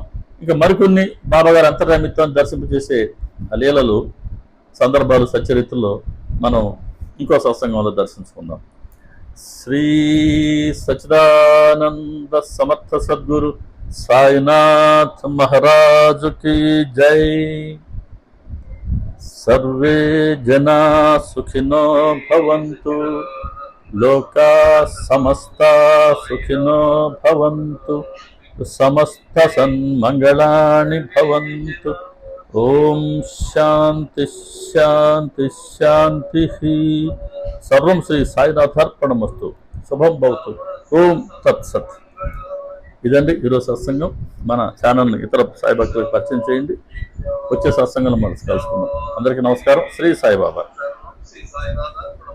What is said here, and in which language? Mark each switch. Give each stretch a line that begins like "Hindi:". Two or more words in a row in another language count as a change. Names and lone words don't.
Telugu: ఇంకా మరికొన్ని బాబా గారి అంతర్యామిత్వాన్ని దర్శింపజేసే ఆ లీలలు, సందర్భాలు, సచ్చరిత్రలో మనం ఇంకో సత్సంగంలో దర్శించుకుందాం. శ్రీ సచ్చిదానంద సమర్థ సద్గురు సాయినాథ్ మహారాజు
Hindi: की जय।
Sanskrit: सर्वे जना सुखिनो भवन्तु, लोका समस्ता सुखिनो भवन्तु, समस्त सन्मंगलानि भवन्तु। ओम शांति शांति शांति। सर्वं श्री साईनाथार्पणमस्तु। शुभं भवतु। ओम तत्सत्।
Telugu: ఇదండి ఈరోజు సత్సంగం. మన ఛానల్ని ఇతర సాయి భక్తులకు పరిచయం చేయండి. వచ్చే సత్సంగంలో మనం కలుసుకుందాం. అందరికీ నమస్కారం. శ్రీ సాయిబాబా.